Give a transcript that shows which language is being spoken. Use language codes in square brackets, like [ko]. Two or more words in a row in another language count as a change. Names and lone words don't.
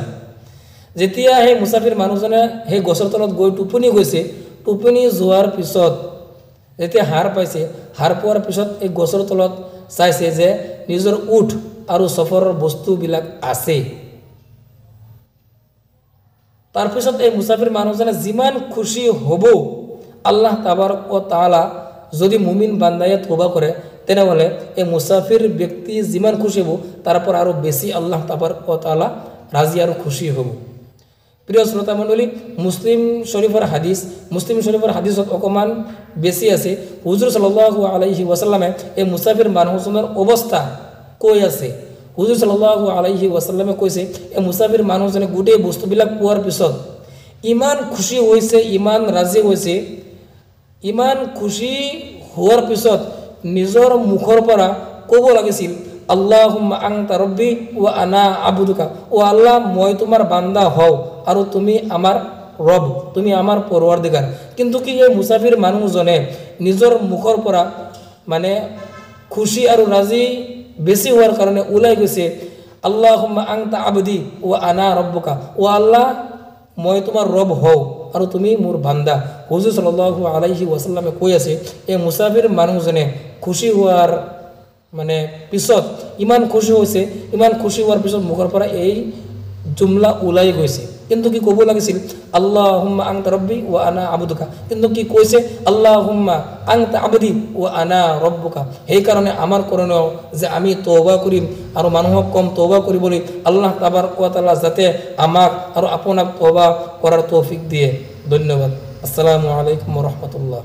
[as] যেতিয়া সেই মুসাফিৰ মানুহজনে সেই গছৰ তলত গৈ টোপনি গৈছে, টোপনি যোৱাৰ পিছত যেতিয়া হাৰ পাইছে, হাৰ পোৱাৰ পিছত এই গছৰ তলত চাইছে যে নিজৰ উট আৰু সফৰৰ বস্তুবিলাক আছে। তাৰপিছত এই মুসাফিৰ মানুহজনে যিমান খুশি হ'ব, [ar] الله تبارك وتعالى [as] যদি মুমিন বান্দায়ে তওবা কৰে তেনেহ'লে এই মুসাফিৰ ব্যক্তি যিমান খুশি হ'ব তাৰ পৰা আৰু বেছি [ar] الله تبارك وتعالى [as] ৰাজি আৰু খুশি হ'ব। প্ৰিয় শ্ৰোতা মণ্ডলী, মুছলিম শৰীফৰ হাদিছত অকণমান বেছি আছে। হুজুৰ [ar] صلى الله عليه وسلم [as] এই মুসাফিৰ মানুহজনৰ অৱস্থা কৈ আছে। হুজুৰ [ar] صلى الله عليه وسلم [as] কৈছে এই মুসাফিৰ মানুহজনে গোটেই বস্তুবিলাক পোৱাৰ পিছত ইমান খুশি হৈছে, ইমান ৰাজি হৈছে, ইমান খুশি হোৱাৰ পিছত নিজৰ মুখৰ পৰা ক'ব লাগিছিল [ar] اللهم أنت ربي وأنا عبدك, [as] ও আল্লাহ মই তোমাৰ বান্দা হও আৰু তুমি আমাৰ ৰব, তুমি আমাৰ পৰৱাৰদিগাৰ। কিন্তু কি এই মুসাফিৰ মানুহজনে নিজৰ মুখৰ পৰা মানে খুশি আৰু ৰাজি বেছি হোৱাৰ কাৰণে ওলাই গৈছে [ar] اللهم أنت عبدي وأنا ربك, [as] ও আল্লাহ মই তোমাৰ ৰব হও আৰু তুমি মোৰ বান্দা। হুজুৰ [ar] صلى الله عليه وسلم [as] কৈ আছে এই মুসাফিৰ মানুহজনে খুশি হোৱাৰ মানে পিছত ইমান খুশি হৈছে, ইমান খুশি হোৱাৰ পিছত মুখৰ পৰা এই জুমলা ওলাই গৈছে। কিন্তু কি ক'ব লাগিছিল [ar] اللهم أنت ربي وأنا عبدك, [as] কিন্তু কি কৈছে [ar] اللهم أنت عبدي وأنا ربك. [as] সেইকাৰণে আমাৰ কৰণীয় যে আমি তওবা কৰিম আৰু মানুহক কম তওবা কৰিবলৈ। [ar] الله تبارك وتعالى [as] যাতে আমাক আৰু আপোনাক তওবা কৰাৰ তৌফিক দিয়ে। [ar] ধন্যবাদ। السلام عليكم ورحمة الله.